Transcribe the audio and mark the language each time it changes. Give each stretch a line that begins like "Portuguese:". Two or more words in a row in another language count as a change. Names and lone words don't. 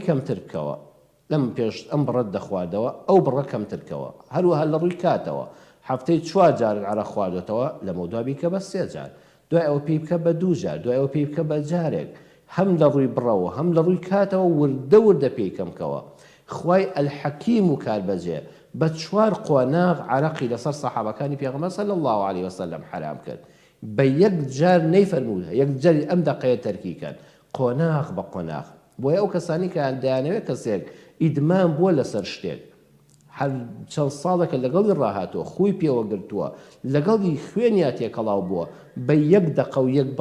Central Kurdish: کەمتر بکەوە لەم پێش ئەم بڕەت دەخواردەوە ئەو بڕە کەمتر بکەوە هەروەها لە ڕووی کاتەوە هەفتەی 4 جار عەرەق خواردوێتەوە لە مەودوا بیکە بە 3 جار دوای ئەوە پێی بکە بە 2 جار دوای ئەوە پێی بکە بە جارێک هەم لە ڕووی بڕەوە هەم لە ڕووی کاتەوە وردە پێی کەمکەوە خوای الحەکیم و کاربەجێ بە 4 قۆناغ عەرەقی لەسەر سەحابەکانی پێغەمبەر
Arabic: صلی الله عليه وسلم
Central Kurdish: حرام کرد بە یەک جار نەیفەرمووە یەک جاری ئەم دەقەیە تەرکیکەن قۆناغ بە قۆناغ بۆیە ئەو کەسانی کە دەیانەوێت کەسێک ئیدمان بووە لەسەر شتێک هەر چەند ساڵێکە لەگەڵی ڕاهاتوە خۆی پێوە گرتووە لەگەڵی خوێنیا تێکەڵاو بووە بە یەک دەقە و یەک